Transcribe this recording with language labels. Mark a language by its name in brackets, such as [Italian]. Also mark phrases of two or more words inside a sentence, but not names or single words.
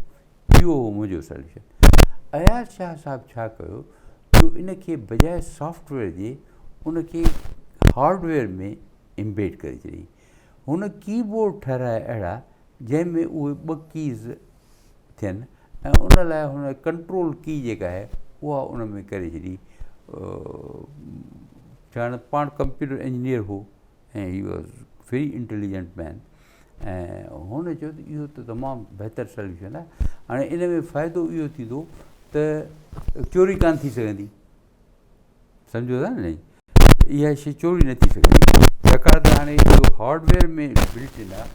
[Sindhi] इहो हो मुंहिंजो सॉल्यूशन। अयाज़ शाह साहिबु छा कयो जो इन खे बजाए सॉफ्टवेयर जे उनखे हार्डवेयर में इम्बेड करे छॾी। हुन कीबोर्ड ठाराए अहिड़ा जंहिंमें उहे 2 कीज़ थियनि ऐं उन लाइ हुन [English] control key [Sindhi] जेका आहे उहा उन में करे छॾी। ॼाण पाण [English] computer engineer [Sindhi] हो ऐं [English] he was very intelligent man, [Sindhi] ऐं हुन चयो त इहो त तमामु बहितरु सॉल्यूशन आहे। हाणे इन में फ़ाइदो इहो थींदो त चोरी कान थी सघंदी, सम्झो था न, इहा शइ चोरी न थी सघंदी, छाकाणि त हाणे इहो हार्डवेयर में [English] built in [Sindhi] आहे।